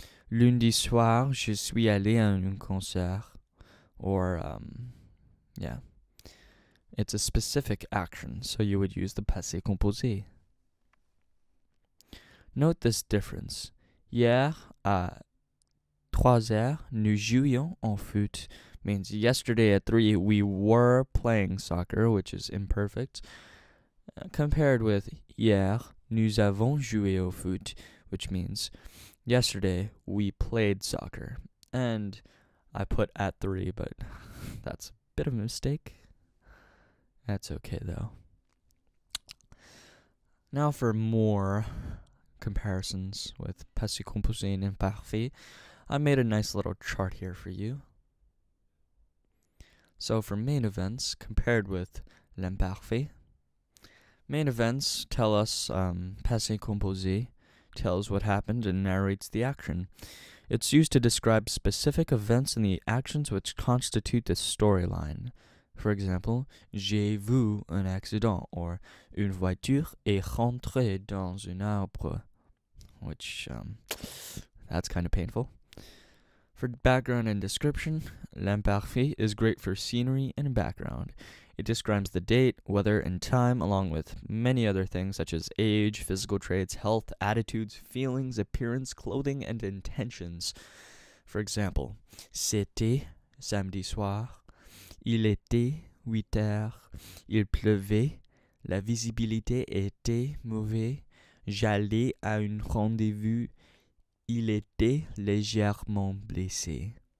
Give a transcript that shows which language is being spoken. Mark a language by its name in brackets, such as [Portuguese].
[French] Lundi soir, je suis allé à un concert. [English] Or, it's a specific action, so you would use the Passé Composé. Note this difference. [French] Hier, à 3h, nous jouions en foot. [English] Means yesterday at 3 we were playing soccer, which is imperfect. Compared with [French] hier, nous avons joué au foot, [English] which means yesterday we played soccer. And I put at 3, but that's a bit of a mistake. That's okay though. Now for more comparisons with Passé Composé and imparfait, I made a nice little chart here for you. So for main events compared with l'imparfait, main events tell us Passé Composé tells what happened and narrates the action. It's used to describe specific events and the actions which constitute the storyline. For example, [French] j'ai vu un accident, [English] or [French] une voiture est rentrée dans un arbre, [English] which, that's kind of painful. For background and description, l'imparfait is great for scenery and background. It describes the date, weather, and time, along with many other things such as age, physical traits, health, attitudes, feelings, appearance, clothing, and intentions. For example, [French] c'était samedi soir, il était 8h, il pleuvait, la visibilité était mauvaise, j'allais à un rendez-vous, il était légèrement blessé.